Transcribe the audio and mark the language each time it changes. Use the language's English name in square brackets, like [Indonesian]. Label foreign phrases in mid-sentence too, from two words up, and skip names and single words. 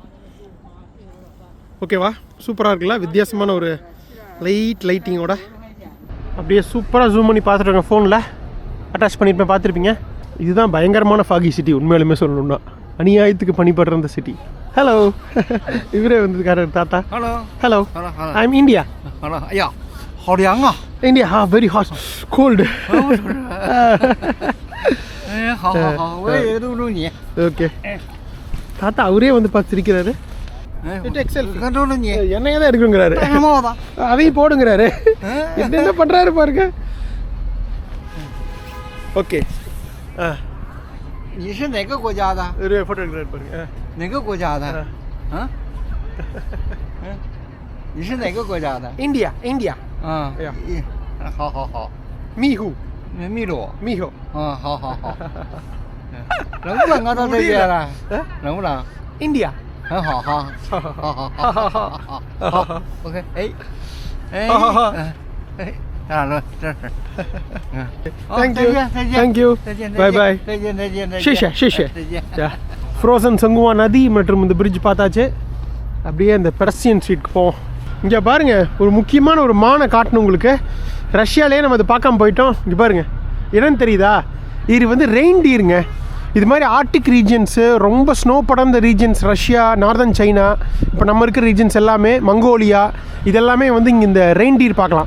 [Tamil] ஓகேவா? சூப்பராக இருக்குல்ல? வித்தியாசமான ஒரு லைட்டிங்கோட அப்படியே சூப்பராக ஜூம் பண்ணி பார்த்துருங்க. ஃபோனில் அட்டாச் பண்ணியிருப்பேன், பார்த்துருப்பீங்க. இதுதான் பயங்கரமான [English] foggy city. [Tamil] உண்மையாலுமே சொல்லணும்னா அநியாயத்துக்கு பணிப்படுற அந்த சிட்டி. ஹலோ, இவரே வந்திருக்காரு தாத்தா. [English] Hello. [Tamil] ஹலோ, [English] Hello. Hello. I am India. [Chinese] Hello. 哎呀，好凉啊！ [English] India very hot cold. [Chinese] 哎，好好好，我也录录你。 [Tamil] ஓகே தாத்தா அவரே வந்து பார்த்து சிரிக்கிறாரு. [Chinese] 哎， [Tamil] செல்ஃபி [Chinese] 录录你。 [Tamil] என்னையே தான் எடுக்குங்கிறாரு. [Chinese] 戴什么帽子？ [Tamil] அதையும் போடுங்கிறாரு. என்ன பண்ணுறாரு பாருங்க. ஓகே [Chinese] 你是哪个国家的？ [Tamil] ஒரு ஃபோட்டோ எடுக்கிறாரு பாருங்க. [Chinese] 哪个国家的？啊？你是哪个国家的？ [Tamil] இந்தியா இந்தியா [Chinese] 啊哎呀，好好好， மீஹூ 秘鲁。 மீஹூ. 啊，好好好。冷不冷啊？到这边了？冷不冷？ [Tamil] இந்தியா. [Chinese] 很好哈。好好好好好好。OK，哎哎。好好好。哎，咱俩乐，这是。嗯。 [English] Thank [Chinese] 再 [English] you [Chinese] 见再见 [English] Thank you [Chinese] 再见 [English] Bye bye [Chinese] 再见再见再见。谢谢谢谢. 再见。 [Tamil] ஃப்ரோசன் சங்குவா நதி மற்றும் இந்த பிரிட்ஜ் பார்த்தாச்சு. அப்படியே அந்த பெர்சியன் ஸ்ட்ரீட்க்கு போவோம். இங்கே பாருங்கள், ஒரு முக்கியமான ஒரு மானை காட்டணும் உங்களுக்கு. ரஷ்யாலே நம்ம அதை பார்க்காம போயிட்டோம். இங்கே பாருங்கள், என்னன்னு தெரியுதா? இது வந்து ரெயின்டீருங்க. இது மாதிரி [English] arctic regions, [Tamil] ரொம்ப ஸ்னோ படர்ந்த ரீஜன்ஸ், ரஷ்யா, நார்தன் சைனா, இப்போ நம்ம இருக்கிற ரீஜன்ஸ் எல்லாமே, மங்கோலியா, இதெல்லாமே வந்து இங்கே இந்த ரெயின்டீர் பார்க்கலாம்.